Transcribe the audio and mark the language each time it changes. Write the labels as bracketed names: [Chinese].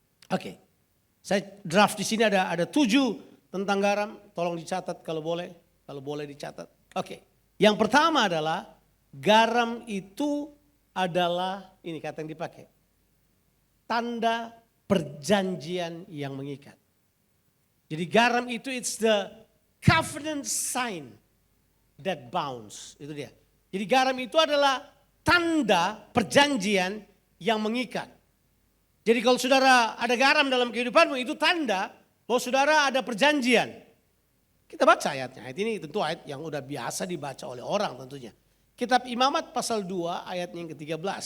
[Indonesian] Oke, saya draft di sini ada 7 tentang garam. Tolong dicatat kalau boleh dicatat. Oke, yang pertama adalah garam itu adalah, ini kata yang dipakai, tanda perjanjian yang mengikat. Jadi garam itu [English] it's the covenant sign that bounds. [Indonesian] Itu dia. Jadi garam itu adalah tanda perjanjian yang mengikat. Jadi kalau saudara ada garam dalam kehidupanmu, itu tanda bahwa saudara ada perjanjian. Kita baca ayatnya. Ayat ini tentu ayat yang udah biasa dibaca oleh orang tentunya. Kitab Imamat pasal 2 ayatnya yang ke-13.